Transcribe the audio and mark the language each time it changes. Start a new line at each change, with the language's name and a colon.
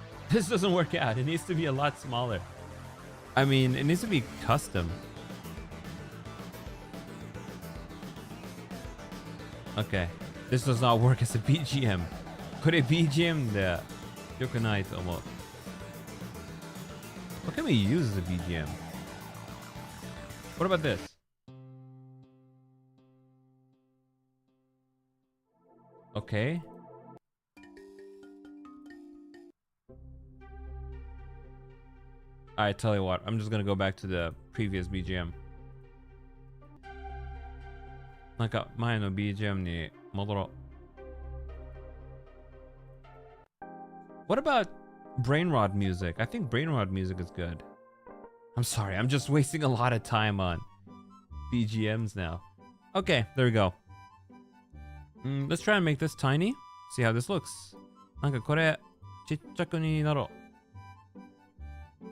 English: This doesn't work out. It needs to be a lot smaller. I mean, it needs to be custom. Okay. This does not work as a BGM.
Japanese: これ BGM で良くないと思う。
English: What can we use as a BGM? What about this? Okay. I tell you what, I'm just gonna go back to the previous BGM.
Japanese: なんか前の BGM に戻ろう。
English: What about Brainrod music? I think Brainrod music is good. I'm sorry, I'm just wasting a lot of time on BGMs now. Okay, there we go. Let's try and make this tiny. See how this looks.
Japanese: なんかこれちっちゃくになろう。